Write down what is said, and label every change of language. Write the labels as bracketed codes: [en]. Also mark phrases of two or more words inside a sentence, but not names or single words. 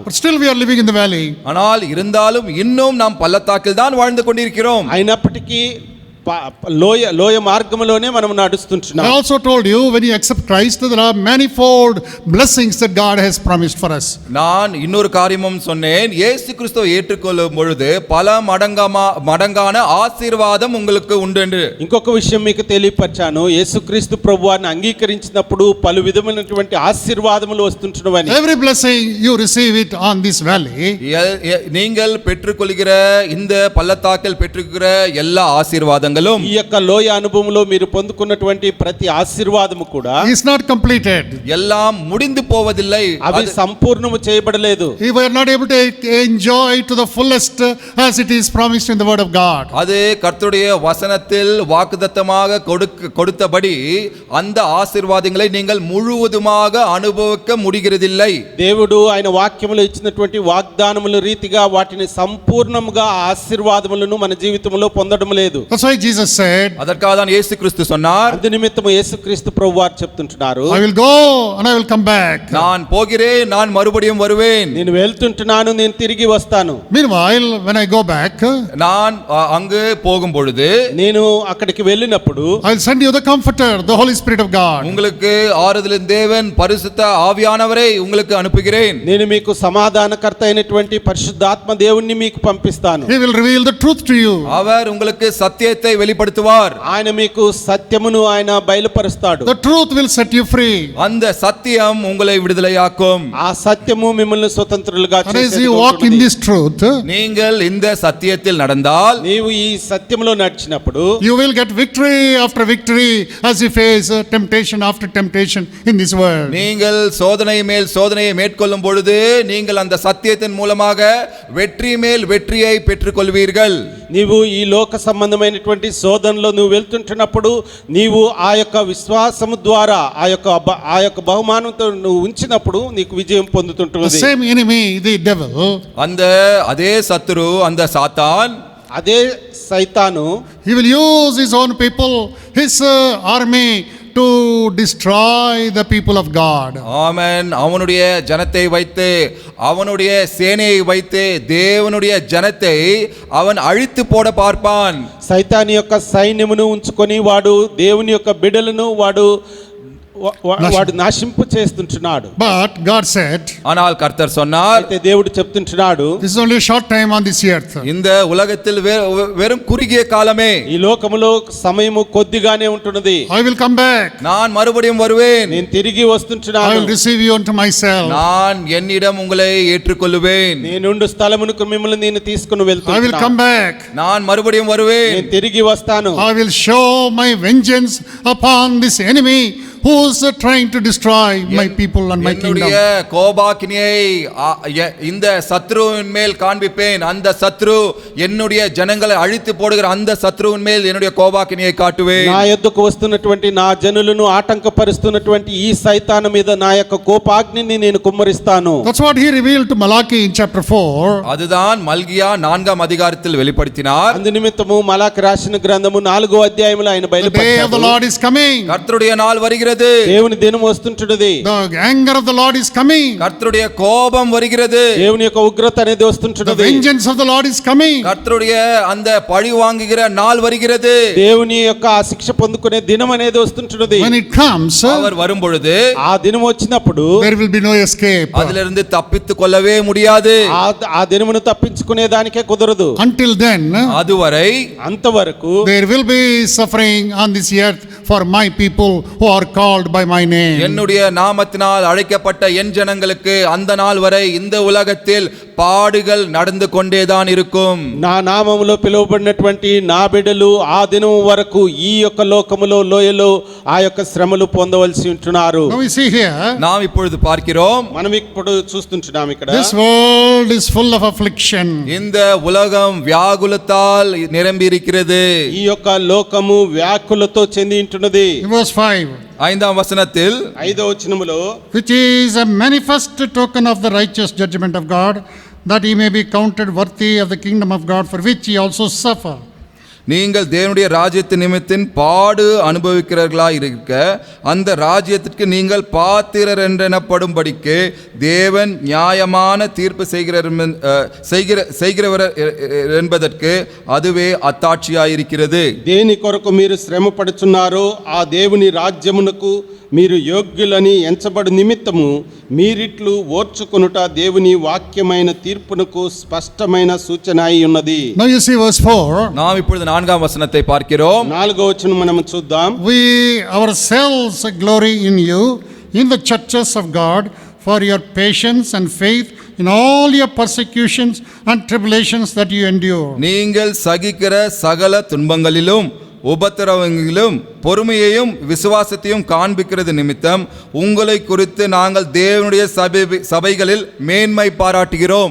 [en] But still we are living in the valley. [ta] ஆனால் இருந்தாலும் இன்னும் நாம் பள்ளத்தாக்கில் தான் வாழ்ந்து கொண்டிருக்கிறோம். [te] అయినప్పటికీ లోయ మార్గంలోనే మనం నడుస్తుంటున్నాం. [en] I also told you, when you accept Christ, there are manifold blessings that God has promised for us. [ta] நான் இன்னொரு காரியமும் சொன்னேன், இயேசு கிறிஸ்துவை ஏற்றுக்கொள்ளும் பொழுது பல மடங்கான ஆசீர்வாதம் உங்களுக்கு உண்டு என்று. [te] ఇంకొక విషయం మీకు తెలియపరిచాను, యేసుక్రీస్తు ప్రభువాన్ని అంగీకరించినప్పుడు పలు విధమైనటువంటి ఆశీర్వాదములు వస్తుంటున్నవని. [en] Every blessing you receive it on this valley. [ta] நீங்கள் பெற்றுக்கொள்கிற இந்த பள்ளத்தாக்கில் பெற்றுக்கிற எல்லா ஆசீர்வாதங்களும் [te] ఈ యొక్క లోయ అనుభవంలో మీరు పొందుకున్నటువంటి ప్రతి ఆశీర్వాదము కూడా [en] is not completed. [ta] எல்லாம் முடிந்து போவதில்லை. [te] అవి సంపూర్ణము చేయబడలేదు. [en] We are not able to enjoy to the fullest as it is promised in the word of God. [ta] அது கர்த்தருடைய வசனத்தில் வாக்குத்தத்தமாக கொடுத்தபடி அந்த ஆசீர்வாதங்களை நீங்கள் முழுவதுமாக அனுபவிக்க முடிகிறதில்லை. [te] దేవుడు ఆయన వాక్యములో ఇచ్చినటువంటి వాగ్దానముల రీతిగా వాటిని సంపూర్ణముగా ఆశీర్వాదములను మన జీవితంలో పొందడం లేదు. [en] That's why Jesus said, [ta] அதற்காக தான் இயேசு கிறிஸ்து சொன்னார், [te] అందు నిమిత్తము యేసుక్రీస్తు ప్రభువారు చెప్తుంటున్నారు, [en] I will go and I will come back. [ta] நான் போகிறேன், நான் மறுபடியும் வருவேன். [te] నేను వెళ్తుంటున్నాను, నేను తిరిగి వస్తాను. [en] Meanwhile, when I go back, [ta] நான் அங்கு போகும் பொழுது [te] నేను అక్కడికి వెళ్ళినప్పుడు [en] I will send you the comforter, the Holy Spirit of God. [ta] உங்களுக்கு ஆறுதலின் தேவன் பரிசுத்த ஆவியானவரை உங்களுக்கு அனுப்புகிறேன். [te] నేను మీకు సమాధానకర్త అయినటువంటి పరిశుద్ధాత్మ దేవుణ్ణి మీకు పంపిస్తాను. [en] He will reveal the truth to you. [ta] அவர் உங்களுக்கு சத்தியத்தை வெளிப்படுத்துவார். [te] ఆయన మీకు సత్యమును ఆయన బయలుపరుస్తాడు. [en] The truth will set you free. [ta] அந்த சத்தியம் உங்களை விடுதலையாக்கும். [te] ఆ సత్యము మిమ్మల్ని స్వతంత్రులుగా [en] And as [te] చేసేది [en] you walk in [te] ఉంటుంది. [en] this truth, [ta] நீங்கள் இந்த சத்தியத்தில் நடந்தால் [te] నీవు ఈ సత్యములో నడిచినప్పుడు [en] you will get victory after victory as you face temptation after temptation in this world. [ta] நீங்கள் சோதனை மேல் சோதனையை மேற்கொள்ளும் பொழுது நீங்கள் அந்த சத்தியத்தின் மூலமாக வெற்றி மேல் வெற்றியை பெற்றுக்கொள்வீர்கள். [te] నీవు ఈ లోక సంబంధమైనటువంటి శోధనలో నువ్వు వెళ్తుంటున్నప్పుడు నీవు ఆ యొక్క విశ్వాసము ద్వారా ఆ యొక్క బహుమానంతో నువ్వు ఉంచినప్పుడు నీకు విజయం [en] The [te] పొందుతుంటున్నది. [en] same enemy, the devil, [ta] அந்த அதே சத்துரு, அந்த சாத்தான், [te] అదే సైతాను [en] he will use his own people, his army to destroy the people of God. [ta] ஆமென், அவனுடைய ஜனத்தை வைத்து, அவனுடைய சேனையை வைத்து தேவனுடைய ஜனத்தை அவன் அழித்து போட பார்ப்பான். [te] సైతాని యొక్క సైన్యమును ఉంచుకొని వాడు దేవుని యొక్క బిడలను వాడు వాడు నశింపు చేస్తుంటున్నాడు. [en] But God said, [ta] ஆனால் கர்த்தர் சொன்னார், [te] అయితే దేవుడు చెప్తుంటున్నాడు, [en] this is only a short time on this earth. [ta] இந்த உலகத்தில் வெறும் குறுகிய காலமே, [te] ఈ లోకములో సమయము కొద్దిగానే ఉంటున్నది. [en] I will come back. [ta] நான் மறுபடியும் வருவேன், [te] నేను తిరిగి [en] I [te] వస్తుంటున్నాను. [en] will receive you unto myself. [ta] நான் என்னிடம் உங்களை ஏற்றுக்கொள்ளுவேன், [te] నేనుండు స్థలమునకు మిమ్మల్ని నేను తీసుకుని [en] I will [te] వెళ్తున్నాను. [en] come back. [ta] நான் மறுபடியும் வருவேன், [te] నేను తిరిగి వస్తాను. [en] I will show my vengeance upon this enemy who is trying to destroy my people and my [ta] என்னுடைய [en] kingdom. [ta] கோபாக்கினியை இந்த சத்ருவின் மேல் காண்பிப்பேன். அந்த சத்ரு என்னுடைய ஜனங்களை அழித்து போடுகிற அந்த சத்ருவின் மேல் என்னுடைய கோபாக்கினியை காட்டுவேன். [te] నా యొద్దకు వస్తున్నటువంటి నా జనులను ఆటంకపరుస్తున్నటువంటి ఈ సైతాను మీద నా యొక్క కోపాగ్నిని నేను కుమ్మరిస్తాను. [en] That's what he revealed to Malachi in chapter 4. [ta] அதுதான் மல்கியா 4ஆம் அதிகாரத்தில் வெளிப்படுத்தினார். [te] అందు నిమిత్తము మలాకి రాసిన గ్రంథము 4వ అధ్యాయములో ఆయన [en] The day of the [te] బయలుపరిచాడు. [en] Lord is coming. [ta] கர்த்தருடைய நாள் வருகிறது, [te] దేవుని దినం వస్తుంటున్నది. [en] The anger of the Lord is coming. [ta] கர்த்தருடைய கோபம் வருகிறது, [te] దేవుని యొక్క ఉగ్రత అనేది [en] The [te] వస్తుంటున్నది. [en] vengeance of the Lord is coming. [ta] கர்த்தருடைய அந்த பழி வாங்குகிற நாள் வருகிறது. [te] దేవుని యొక్క ఆ శిక్ష పొందుకునే దినం అనేది వస్తుంటున్నది. [en] When it comes, [ta] அவர் வரும் பொழுது [te] ఆ దినం వచ్చినప్పుడు [en] there will be no escape. [ta] அதிலிருந்து தப்பித்துக் கொள்ளவே முடியாது. [te] ఆ దినమును తప్పించుకునే దానికే కుదరదు. [en] Until then, [ta] அதுவரை [te] అంతవరకు [en] there will be suffering on this earth for my people who are called by my name. [ta] என்னுடைய நாமத்தினால் அழைக்கப்பட்ட என் ஜனங்களுக்கு அந்த நாள் வரை இந்த உலகத்தில் பாடுகள் நடந்து கொண்டேதான் இருக்கும். [te] నా నామములో పిలువబడినటువంటి నా బిడ్డలు ఆ దినం వరకు ఈ యొక్క లోకములో లోయలో ఆ యొక్క శ్రమలు పొందవలసి ఉంటున్నారు. [en] Now we see here, [ta] நாம் இப்பொழுது பார்க்கிறோம், [te] మనం ఇప్పుడు చూస్తుంటున్నాం ఇక్కడ [en] this world is full of affliction. [ta] இந்த உலகம் வியாகுலத்தால் நிரம்பி இருக்கிறது. [te] ఈ యొక్క లోకము వ్యాకులతో చెంది ఉంటున్నది. [en] In verse 5, [ta] 5ஆம் வசனத்தில் [te] 5వ వచనములో, [en] which is a manifest token of the righteous judgment of God, that he may be counted worthy of the kingdom of God, for which he also suffer. [ta] நீங்கள் தேவனுடைய ராஜ்யத்தின் நிமித்தின் பாடு அனுபவிக்கிறவர்களாய் இருக்க அந்த ராஜ்யத்திற்கு நீங்கள் பாத்திரர் என்றெனப்படும்படிக்கு தேவன் நியாயமான தீர்ப்பு செய்கிறவர் என்பதற்கு அதுவே அத்தாட்சியாயிருக்கிறது. [te] దేని కొరకు మీరు శ్రమ పడుచున్నారో ఆ దేవుని రాజ్యమునకు మీరు యోగ్యులని ఎంచబడు నిమిత్తము మీరిట్లు ఓర్చుకొనుట దేవుని వాక్యమైన తీర్పునకు స్పష్టమైన సూచన అయి ఉన్నది. [en] Now you see verse 4. [ta] நாம் இப்பொழுது 4ஆம் வசனத்தை பார்க்கிறோம். [te] 4వ వచనం మనం చూద్దాం. [en] We ourselves glory in you, in the churches of God, for your patience and faith in all your persecutions and tribulations that you endure. [ta] நீங்கள் சகிக்கிற சகல துன்பங்களிலும் உபத்திரவங்களிலும் பொறுமையையும் விசுவாசத்தையும் காண்பிக்கிறது நிமித்தம் உங்களை குறித்து நாங்கள் தேவனுடைய சபைகளில் மேன்மை பாராட்டுகிறோம்.